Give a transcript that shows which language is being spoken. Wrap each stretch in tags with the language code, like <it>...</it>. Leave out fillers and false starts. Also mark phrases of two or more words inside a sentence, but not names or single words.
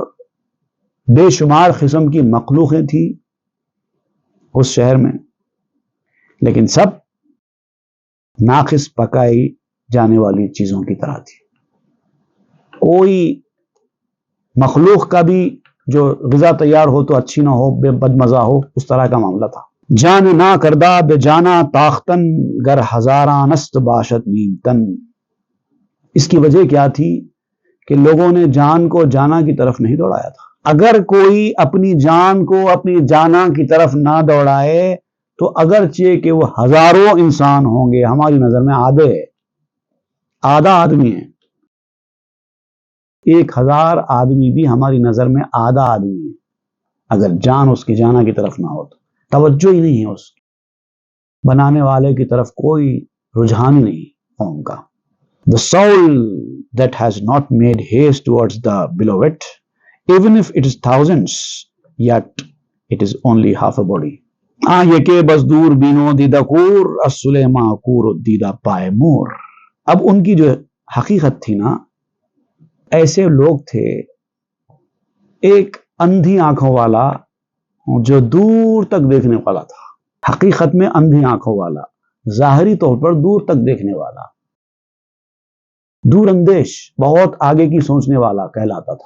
<ur>بے شمار قسم کی مخلوقیں تھیں اس شہر میں، لیکن سب ناقص پکائی جانے والی چیزوں کی طرح تھی. کوئی مخلوق کا بھی جو غذا تیار ہو تو اچھی نہ ہو، بے بد مزہ ہو، اس طرح کا معاملہ تھا.</ur> <fa>جان نا کردہ بے جانا تاختن گر ہزاران است باشد نیم تن.</fa> <ur>اس کی وجہ کیا تھی کہ لوگوں نے جان کو جانا کی طرف نہیں دوڑایا تھا. اگر کوئی اپنی جان کو اپنی جانا کی طرف نہ دوڑائے تو اگرچہ کہ وہ ہزاروں انسان ہوں گے، ہماری نظر میں آدھا آدمی ہے، 1000 آدمی بھی ہماری نظر میں آدھا آدمی ہے، اگر جان اس کی جانا کی طرف نہ ہو تو توجہ ہی نہیں ہے، اس بنانے والے کی طرف کوئی رجحان ہی نہیں ہے ان کا.</ur> <en>The soul that has not made haste towards the beloved, even if it is thousands, yet it is only half a body.</en> <ur>یہ کہ</ur> <fa>بس دور بینو دیدہ کور السلیما کور دیدہ پائے مور.</fa> <ur>اب ان کی جو حقیقت تھی نا، ایسے لوگ تھے، ایک اندھی آنکھوں والا جو دور تک دیکھنے والا تھا، حقیقت میں اندھی آنکھوں والا، ظاہری طور پر دور تک دیکھنے والا، دور اندیش، بہت آگے کی سوچنے والا کہلاتا تھا.</ur>